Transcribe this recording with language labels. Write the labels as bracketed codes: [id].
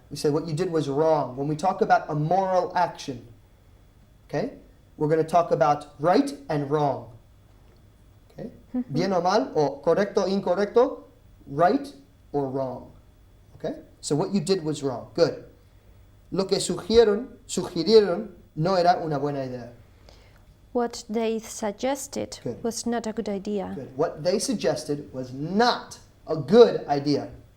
[en] We said what you did was wrong. When we talk about a moral action, okay? We're going to talk about right and wrong. Okay? [es] Bien o mal, [en] or correcto, incorrecto, right or wrong. Okay? So what you did was wrong. Good. [es] Lo que sugirieron no era una buena idea. [en] What they suggested Good. was not a good idea. Good. What they suggested was not a good idea.